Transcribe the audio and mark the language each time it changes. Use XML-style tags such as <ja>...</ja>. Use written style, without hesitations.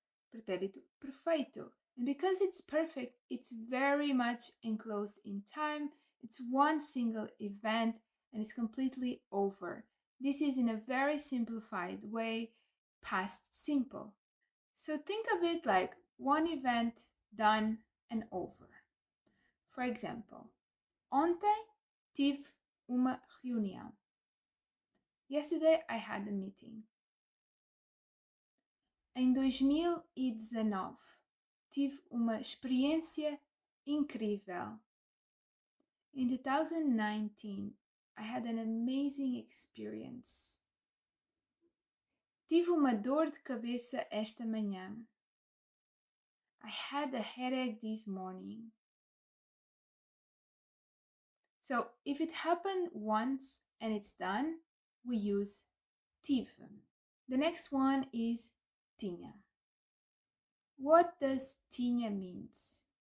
<en>Pretérito perfeito. And because it's perfect, it's very much enclosed in time. It's one single event and it's completely over. This is in a very simplified way, past simple. So think of it like one event done and over. For example,</en> <pt>ontem tive uma reunião.</pt> <en>Yesterday I had a meeting.</en> <pt>Em 2019 tive uma experiência incrível.</pt> <en>In 2019 I had an amazing experience.</en> <pt>Tive uma dor de cabeça esta manhã.</pt> <en>I had a headache this morning. So if it happened once and it's done, we use tive. The next one is tinha. What does tinha means?</en>